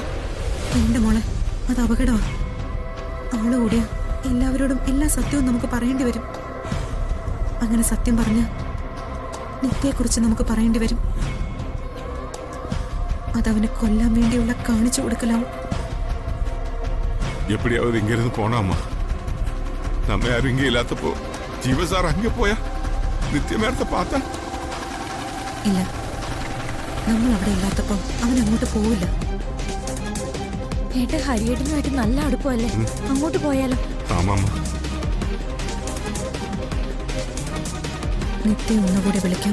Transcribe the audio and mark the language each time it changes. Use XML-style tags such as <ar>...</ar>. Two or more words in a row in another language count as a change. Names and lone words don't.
<ml>എന്റെ മോളെ, അത് അപകടമാണ്. അവള് കൂടിയ എല്ലാവരോടും എല്ലാ സത്യവും നമുക്ക് പറയേണ്ടി വരും. അങ്ങനെ സത്യം പറഞ്ഞ നിത്യയെക്കുറിച്ച് നമുക്ക് പറയേണ്ടി വരും. അതവന് കൊല്ലാൻ വേണ്ടിയുള്ള കാണിച്ചു കൊടുക്കലാവും.</ml> <ta>எப்படியாவது இங்க இருந்து போனாமா. நம்ம யாரும் இங்கே இல்லாதப்போ ஜீவ சார் அங்கே போயா நித்யமேடத்தை பாத்த</ta> <ml>ഇല്ല, നമ്മൾ അവിടെ ഇല്ലാത്തപ്പോ അവൻ അങ്ങോട്ട് പോവില്ല. ഏട്ട ഹരിയേട്ടനുമായിട്ട് നല്ല അടുപ്പമല്ലേ? അങ്ങോട്ട് പോയാലോ? ആമാമ്മ. നിത്യ ഒന്നുകൂടെ വിളിക്കാം.</ml>